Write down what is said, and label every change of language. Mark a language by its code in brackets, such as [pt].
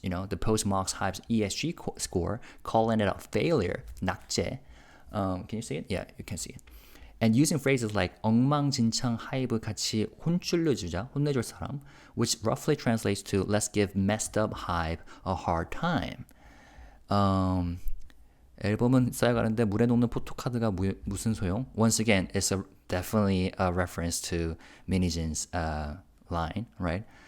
[en] The post mocks HYBE's ESG score, calling it a failure, 낙제. Can you see it? Yeah, you can see it. And using phrases like [ko] 엉망진창 하이브 같이 혼내줄 사람, [en] which roughly translates to let's give messed up HYBE a hard time. [ko] 앨범은 쌓여가는데 물에 녹는 포토카드가 무슨 소용? [en] Once again, it's definitely a reference to 미니진's line, right?